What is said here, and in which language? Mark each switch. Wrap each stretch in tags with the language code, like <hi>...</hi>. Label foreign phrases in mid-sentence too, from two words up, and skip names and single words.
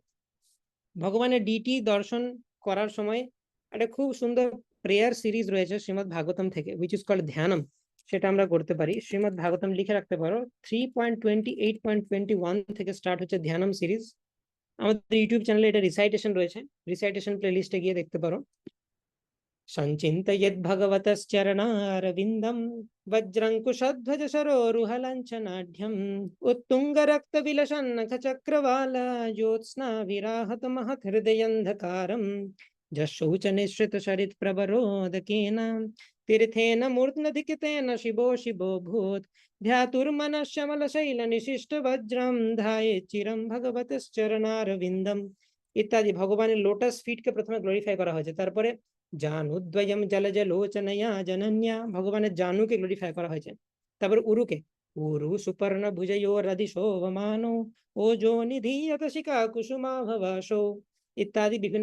<bn>ভগবানের ডিটি দর্শন করার সময় একটা খুব সুন্দর</bn> <en>prayer series</en> <bn>রয়েছে শ্রীমদ্ ভাগবতম থেকে,</bn> <en>which is called</en> <bn>ধ্যানম, সেটা আমরা করতে পারি। শ্রীমদ্ ভাগবতম লিখে রাখতে পারো, 3.28.21 থেকে স্টার্ট হচ্ছে ধ্যানম সিরিজ। আমাদের ইউটিউব চ্যানেলে এটা রিসাইটেশন রয়েছে,</bn> <en>recitation play list</en> <bn>গিয়ে দেখতে পারো।</bn> <sa>संचिन्तयेद् भगवतश्चरणारविन्दं वज्रङ्कुशध्वज सरोरुहलाञ्छनाढ्यम् उत्तुङ्गरक्तविलसन्नखचक्रवाल ज्योत्स्ना विराहत महत्हृदयन्धकारम् जशौच निःसृतसरित्प्रवरोदकेन तीर्थेन मूर्ध्नधिकितेन शिवो शिवो भूत् ध्यातुर्मनश्यमलशैलनिशिष्टवज्रं ध्यायेत् चिरं भगवतश्चरणारविन्दम् ইত্যাদি।</sa> <bn>ভগবানের</bn> <en>lotus feet</en> <bn>প্রথমে গ্লোরিফাই করা হয়েছে, তারপরে</bn> <sa>জানুদ্বয়ম জলজলোচনয়া জনন্যা,</sa> <bn>ভগবানের জানুকে গ্লোরিফাই করা হয়েছে। তারপর উরুকে</bn> <sa>উরু সুপর্ণ ভুজয়ো রদি শোভমানো ওজো নিধীয়ত শিখা কুসুমাভবাসো</sa> <bn>ইত্যাদি বিভিন্ন।</bn>